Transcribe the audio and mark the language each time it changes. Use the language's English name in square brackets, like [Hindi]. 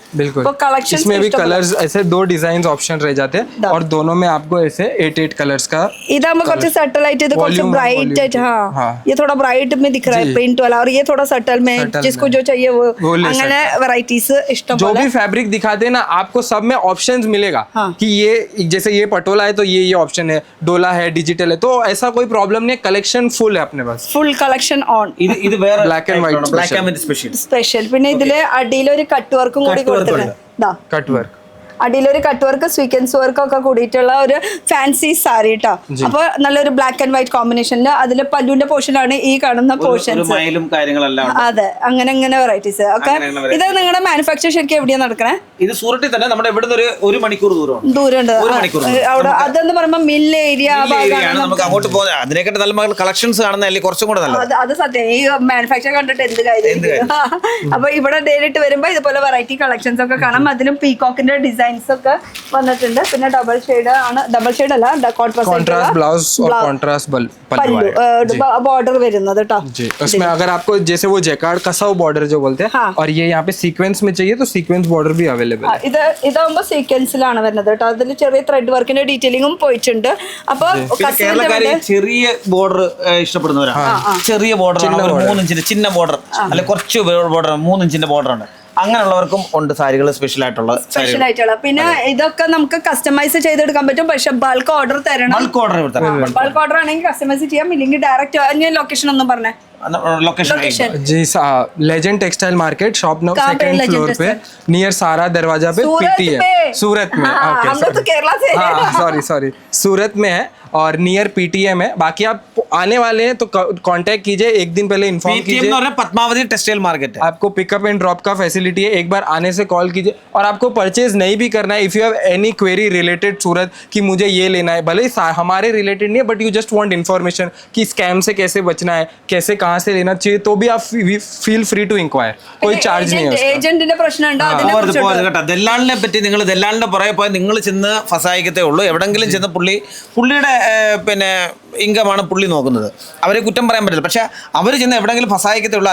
[Hindi] बिल्कुल कलेक्शन इसमें भी कलर्स ऐसे 2 डिजाइन ऑप्शन रह जाते हैं और दोनों में आपको ऐसे 8 कलर्स का इधर कुछ सटल आइट [Malayalam] ഇത് കുറച്ച് ബ്രൈറ്റ് ആയിട്ട്. [Hindi] हाँ ये थोड़ा ब्राइट में दिख रहा है प्रिंट वाला, और ये थोड़ा सटल में जिसको जो चाहिए वो [Malayalam] അങ്ങനെ വെറൈറ്റീസ് ഇഷ്ടം [Hindi] जो [Malayalam] പോലെ. [Hindi] भी फैब्रिक दिखाते हैं ना आपको सब में ऑप्शंस मिलेगा कि ये जैसे ये पटोला है तो ये ऑप्शन है, डोला है, डिजिटल है, तो ऐसा कोई प्रॉब्लम नहीं है, कलेक्शन फुल है अपने पास। [Malayalam] Full collection on. ഇത് വേറെ [English] Black and white [Malayalam] black and white special. Special. പിന്നെ ഇതില് അടിയിലൊരു കട്ട് വർക്കും കൂടി കൊടുത്തിട്ടുണ്ട്. ദാ [Hindi] cut work [Malayalam] അടിയിലൊരു cut work sequence work ഒക്കെ കൂടിയിട്ടുള്ള ഒരു ഫാൻസി സാരി കേട്ടോ. അപ്പൊ നല്ലൊരു ബ്ലാക്ക് ആൻഡ് വൈറ്റ് കോമ്പിനേഷനിൽ അതില് പല്ലുവിന്റെ പോർഷനാണ് ഈ കാണുന്ന പോർഷൻസ്. മയിലും കാര്യങ്ങളെല്ലാം ഉണ്ട്. അതെ അങ്ങനെ വെറൈറ്റീസ് ഒക്കെ. ഇത് നിങ്ങളുടെ മാനുഫാക്ചർ ശരിക്കും എവിടെയാ നടക്കണേ? ഇത് സൂറത്തിൽ തന്നെ നമ്മുടെ ഇവിടുന്ന് ഒരു മണിക്കൂർ ദൂരമാണ്. ദൂരമുണ്ട്. ഒരു മണിക്കൂർ അവിടെ അതെന്ന് പറയുമ്പോ മില്ല് ഏരിയ ഏരിയയാണ്. നമുക്ക് അങ്ങോട്ട് പോകുന്നത് അതിനെക്കാട്ട് നല്ല കളക്ഷൻസ് കാണുന്നതല്ലേ കുറച്ചും കൂടെ നല്ലത്. അത് സത്യം. ഈ മാനുഫാക്ചർ കണ്ടിട്ട് എന്ത് കാര്യം. അപ്പൊ ഇവിടെ നേരിട്ട് വരുമ്പോ ഇതുപോലെ വെറൈറ്റി കളക്ഷൻസ് ഒക്കെ കാണാം. അതിലും പീകോക്കിന്റെ ഡിസൈൻസ് ഒക്കെ വന്നിട്ടുണ്ട്. പിന്നെ ഡബിൾ ഷെയ്ഡ് ആണ്, ഡബിൾ ഷെയ്ഡ് അല്ല [Hindi] कॉन्ट्रास्ट ब्लाउज और कॉन्ट्रास्ट पल्लू आएगा [Malayalam] बॉर्डर വരുന്നത് കേട്ടോ. [Hindi] जी उसमें अगर आपको जैसे वो जैकार्ड कसा बॉर्डर जो बोलते हैं और ये यहाँ पे सीक्वेंस में चाहिए तो सीक्वेंस बॉर्डर भी अवेलेबल है। [Malayalam] ഇതാകുമ്പോ സീക്വൻസിലാണ് വരുന്നത് കേട്ടോ. അതിൽ ചെറിയ ത്രെഡ് വർക്കിന്റെ ഡീറ്റെയിലിംഗും പോയിട്ടുണ്ട്. അപ്പൊ കേരളക്കാര് ചെറിയ ബോർഡർ ഇഷ്ടപ്പെടുന്നവരാണ്. ചെറിയ ബോർഡർ 3 ഇഞ്ചിന്റെ ചിന്ന ബോർഡർ അല്ല കുറച്ച് ബോർഡർ 3 ഇഞ്ചിന്റെ ബോർഡർ ഉണ്ട്. അങ്ങനെയുള്ളവർക്കും ഉണ്ട് സാരികൾ സ്പെഷ്യൽ ആയിട്ടുള്ള. പിന്നെ ഇതൊക്കെ നമുക്ക് കസ്റ്റമൈസ് ചെയ്തെടുക്കാൻ പറ്റും. പക്ഷെ ബൾക്ക് ഓർഡർ തരണം. ബൾക്ക് ഓർഡർ ആണെങ്കിൽ കസ്റ്റമൈസ് ചെയ്യാം, ഇല്ലെങ്കിൽ ഡയറക്റ്റ് ലൊക്കേഷൻ ഒന്നും പറഞ്ഞേ. [Hindi] लोकेशन जी legend textile market shop number 2nd floor पे नियर सारा दरवाजा पे पीटीएम सूरत में। हम लोग तो केरला से सॉरी सूरत में है और नियर पीटीएम है। बाकी आप आने वाले हैं तो कांटेक्ट कीजिए, एक दिन पहले इन्फॉर्म कीजिए। पद्मावती टेक्सटाइल मार्केट है, आपको पिकअप एंड ड्रॉप का फैसिलिटी है। एक बार आने से कॉल कीजिए और आपको परचेज नहीं भी करना है, [English] if you have any query related सूरत [Hindi] कि मुझे ये लेना है, भले ही हमारे रिलेटेड नहीं है [English] but you just want information [Hindi] कि स्कैम से कैसे बचना है, कैसे कहाँ से लेना चाहिए, तो भी आप [English] feel free to inquire, [Hindi] कोई चार्ज नहीं है। [Malayalam] ഏജന്റിന്റെ പ്രശ്നമുണ്ടോ? കേട്ടോ ദല്ലാളിനെ പറ്റി നിങ്ങൾ ദല്ലാളിന്റെ പുറകെ പോയാൽ നിങ്ങൾ ചെന്ന് ഫസായിക്കത്തേ ഉള്ളൂ. എവിടെങ്കിലും ചെന്ന് പുള്ളിയുടെ പിന്നെ ഇൻകമാണ് പുള്ളി നോക്കുന്നത്. അവരെ കുറ്റം പറയാൻ പറ്റില്ല. പക്ഷെ അവർ ചെന്ന് എവിടെങ്കിലും ഫസായിക്കത്തേ ഉള്ളൂ.